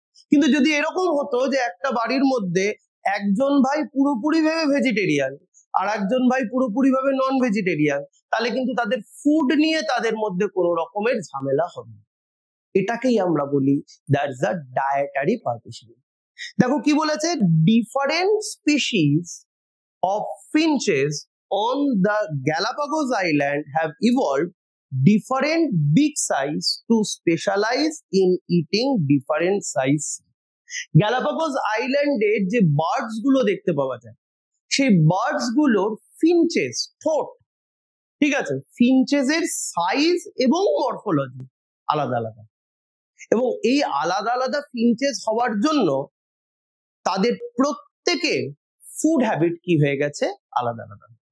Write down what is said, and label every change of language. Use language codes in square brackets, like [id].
[bn] কিন্তু যদি এরকম হতো যে একটা বাড়ির মধ্যে একজন ভাই পুরোপুরি ভেবে ভেজিটেরিয়ান আর একজন ভাই পুরোপুরি ভাবে নন ভেজিটেরিয়ান, তাহলে কিন্তু তাদের ফুড নিয়ে তাদের মধ্যে কোনো রকমের ঝামেলা হবে। এটাকেই আমরা বলি [en] That's the dietary partition. [bn] দেখো কি বলেছে, [en] Different species of finches on the Galapagos Island have evolved different big size to specialize in eating different size. [bn] Galapagos আইল্যান্ডের যে বার্ডস গুলো দেখতে পাওয়া যায়, সেই বার্ডস গুলোর ফিনচেস, ঠোঁট, ঠিক আছে, ফিনচেস এর সাইজ এবং মরফোলজি আলাদা আলাদা, এবং এই আলাদা আলাদা ফিনচেস হওয়ার জন্য তাদের প্রত্যেকের ফুড হ্যাবিট কি হয়ে গেছে, আলাদা আলাদা।